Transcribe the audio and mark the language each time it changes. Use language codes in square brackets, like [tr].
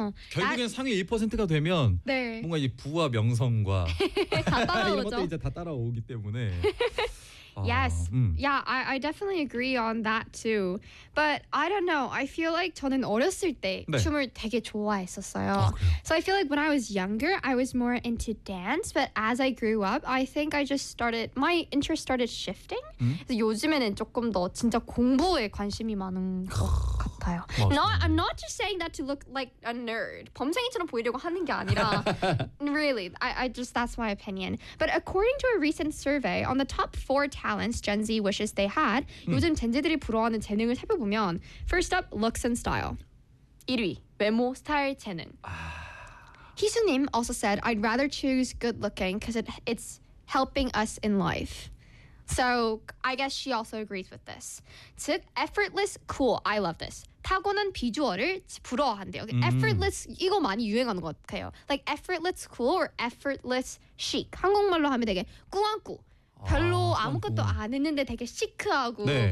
[ko] 결국엔 상위 1%가 되면 네. 뭔가 이 부와 명성과 이런 것도 이제 다 따라오기 때문에 [en] Yes. Yeah, I definitely agree on that too. But I don't know. I feel like [ko] 저는 어렸을 때 네. 춤을 되게 좋아했었어요. 아, 그래요? [en] So I feel like when I was younger, I was more into dance. But as I grew up, I think I just started, my interest started shifting. [ko] 그래서 요즘에는 조금 더 진짜 공부에 관심이 많은 것 같아요. [en] I'm not just saying that to look like a nerd. [ko] 범생이처럼 보이려고 하는 게 아니라. [en] Really, I just, that's my opinion. But according to a recent survey, on the top four talents Gen Z wishes they had. [ko] 요즘 젠제들이 부러워하는 재능을 살펴보면 [en] first up looks and style. [ko] 1위 외모 스타일 재능. [en] 희수님 also said I'd rather choose good looking because it's helping us in life. So I guess she also agrees with this. 즉 effortless cool. I love this. [ko] 타고난 비주얼을 부러워한대요. [en] Effortless [ko] 이거 많이 유행하는 것 같아요. [en] Like effortless cool or effortless chic. [ko] 한국말로 하면 되게 꾸안꾸. 별로 아무것도 안 했는데 되게 시크하고 네.